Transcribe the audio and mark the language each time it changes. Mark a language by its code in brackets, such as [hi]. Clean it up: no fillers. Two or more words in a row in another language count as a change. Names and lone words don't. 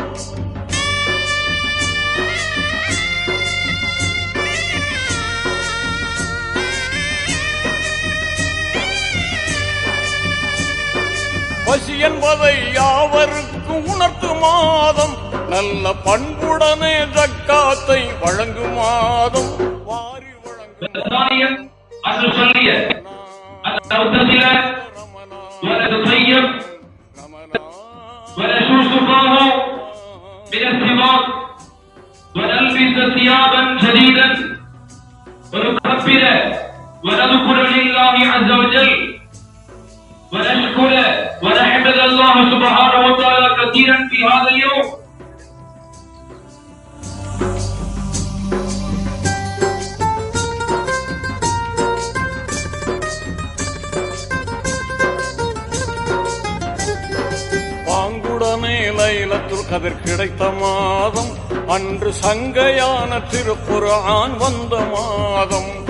[ta] பசி என்பதை யாவருக்கும் உணர்த்து மாதம். நல்ல பண்புடனே ஜக்காத்தை வழங்கும் மாதம். வாரி வழங்கும் [ar] ونتطيب ونشوش سقاه من الثمار ونلبس ثيابا جديدا ونكبر ونذكر لله عز وجل ونشكر ونحمد الله سبحانه وتعالى كثيرا في هذا اليوم. [ta] லைலத்துல் கதிர் கிடைத்த மாதம், அன்று சங்கையான திருக்குர்ஆன் வந்த மாதம்.